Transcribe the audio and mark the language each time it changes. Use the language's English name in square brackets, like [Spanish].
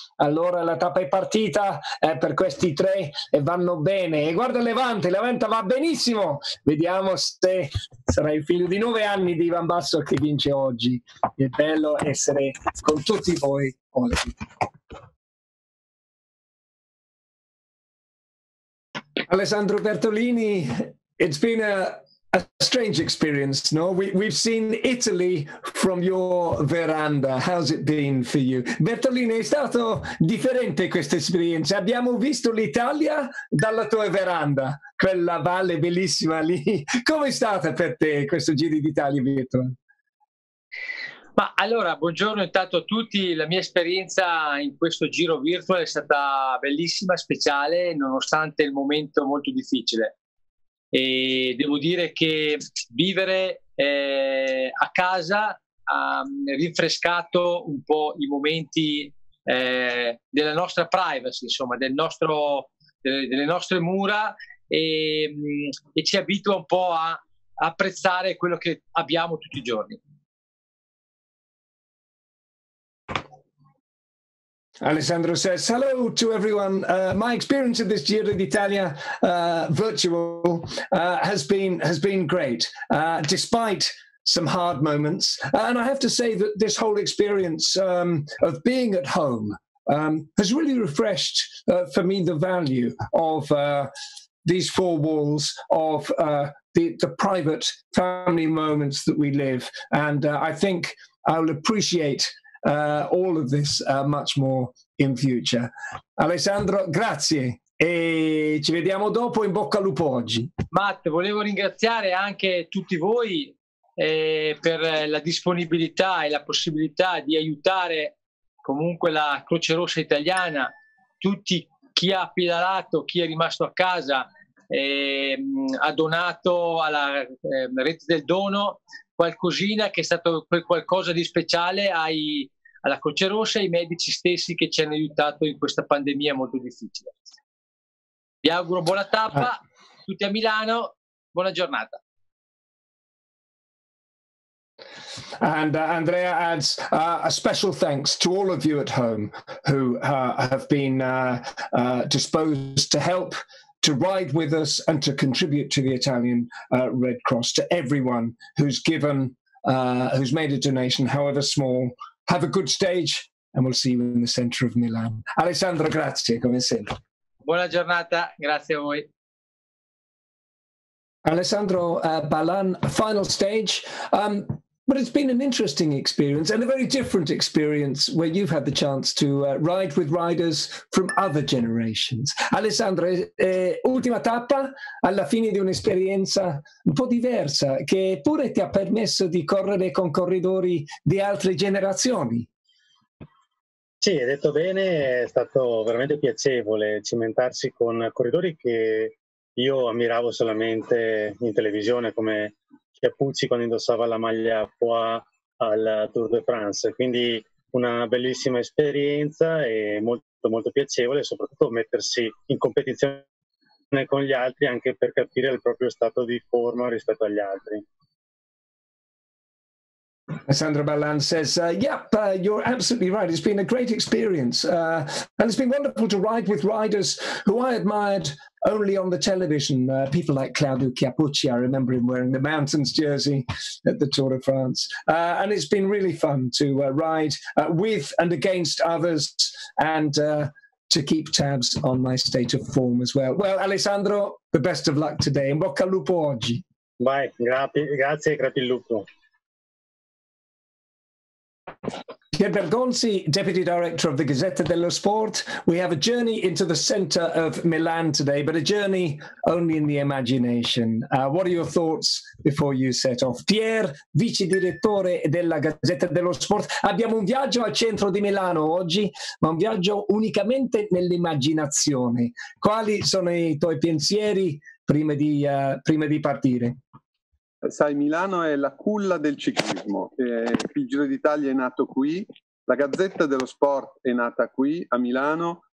[Italian] Allora la tappa è partita per questi 3 e vanno bene. E guarda Levante va benissimo. Vediamo se sarà il figlio di 9 anni di Ivan Basso che vince oggi. È bello essere con tutti voi oggi. [English] Alessandro Bertolini, it's been a strange experience, no? We've seen Italy from your veranda. How's it been for you? [Italian] Bertolini, è stato differente questa esperienza. Abbiamo visto l'Italia dalla tua veranda, quella valle bellissima lì. Come è stata per te questo Giro d'Italia virtuale? Ma allora, buongiorno intanto a tutti. La mia esperienza in questo giro virtual è stata bellissima, speciale, nonostante il momento molto difficile. E devo dire che vivere a casa ha rinfrescato un po' i momenti della nostra privacy, insomma, delle nostre mura, e ci abitua un po' a apprezzare quello che abbiamo tutti i giorni. [English] Alessandro says, hello to everyone. My experience of this Giro d'Italia virtual has been great, despite some hard moments. And I have to say that this whole experience of being at home has really refreshed for me the value of these four walls of the private family moments that we live. And I think I'll appreciate all of this much more in future. [Italian] Alessandro, grazie e ci vediamo dopo. In bocca al lupo oggi. Matt, volevo ringraziare anche tutti voi per la disponibilità e la possibilità di aiutare comunque la Croce Rossa italiana, tutti, chi ha pedalato, chi è rimasto a casa, ha donato alla rete del dono qualcosina che è stato qualcosa di speciale alla Croce Rossa e ai medici stessi che ci hanno aiutato in questa pandemia molto difficile. Vi auguro buona tappa, tutti a Milano, buona giornata. [English] And Andrea adds a special thanks to all of you at home who have been disposed to help, to ride with us and to contribute to the Italian Red Cross, to everyone who's given, who's made a donation, however small. Have a good stage and we'll see you in the centre of Milan. [Italian] Alessandro, grazie, come sempre. Buona giornata, grazie a voi. [English] Alessandro Ballan, final stage. But it's been an interesting experience and a very different experience where you've had the chance to ride with riders from other generations. [Italian] Alessandro, ultima tappa alla fine di un'esperienza un po' diversa che pure ti ha permesso di correre con corridori di altre generazioni. Sì, hai detto bene, è stato veramente piacevole cimentarsi con corridori che io ammiravo solamente in televisione, come Chiappucci quando indossava la maglia Poix al Tour de France, quindi una bellissima esperienza e molto, molto piacevole, soprattutto mettersi in competizione con gli altri anche per capire il proprio stato di forma rispetto agli altri. [English] Alessandro Ballan says, you're absolutely right. It's been a great experience. And it's been wonderful to ride with riders who I admired only on the television. People like Claudio Chiappucci, I remember him wearing the Mountains jersey at the Tour de France. And it's been really fun to ride with and against others and to keep tabs on my state of form as well. Well, Alessandro, the best of luck today. [Italian] In bocca al lupo oggi. Vai, grazie e grazie il lupo. [English] Pier Bergonzi, Deputy Director of the Gazzetta dello Sport. We have a journey into the centre of Milan today, but a journey only in the imagination. What are your thoughts before you set off? [Italian] Pier, Vice Direttore della Gazzetta dello Sport. Abbiamo un viaggio al centro di Milano oggi, ma un viaggio unicamente nell'immaginazione. Quali sono i tuoi pensieri prima di partire? Sai, Milano è la culla del ciclismo, il Giro d'Italia è nato qui, la Gazzetta dello Sport è nata qui a Milano.